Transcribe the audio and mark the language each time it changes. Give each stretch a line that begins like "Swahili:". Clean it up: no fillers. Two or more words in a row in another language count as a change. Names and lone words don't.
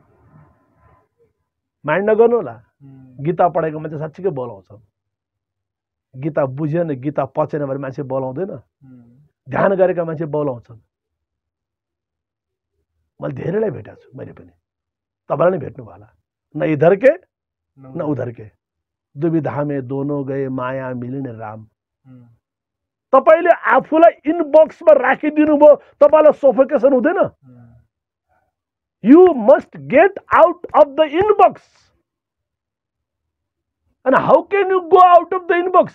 Nepali: माइन्ड नगर्नु होला। गीता पढेको मान्छे साँच्चीकै बोलाउँछ। गीता बुझेन, गीता पचेन भने मान्छे बोलाउँदैन। ध्यान गरेका मान्छे बोलाउँछन्। मैले धेरैलाई भेटेको छु, मैले पनि तपाईँलाई नै भेट्नु होला।
Hindi: न इधर के न उधर के, दुविधा में दोनों गए माया मिलिने राम।
Nepali: तपाईँले आफूलाई इनबक्समा राखिदिनु भयो, तपाईँलाई सफोकेसन हुँदैन?
English: You must get out of the inbox. And how can you go out of the inbox?